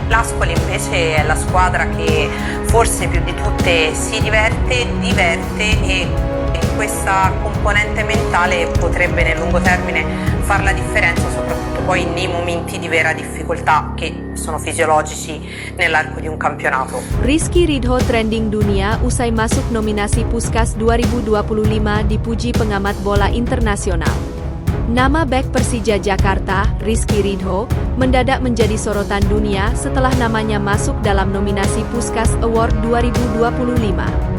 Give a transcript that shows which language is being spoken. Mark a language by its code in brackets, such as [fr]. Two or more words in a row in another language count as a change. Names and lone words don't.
[it] L'Ascoli invece è la squadra che forse più di tutte si diverte e questa componente mentale potrebbe nel lungo termine far la differenza, soprattutto poi nei momenti di vera difficoltà che sono fisiologici nell'arco di un campionato. [id] Rizky Ridho trending dunia usai masuk nominasi Puskás 2025 dipuji pengamat bola internasional. Nama bek Persija Jakarta, Rizky Ridho, mendadak menjadi sorotan dunia setelah namanya masuk dalam nominasi Puskás Award 2025.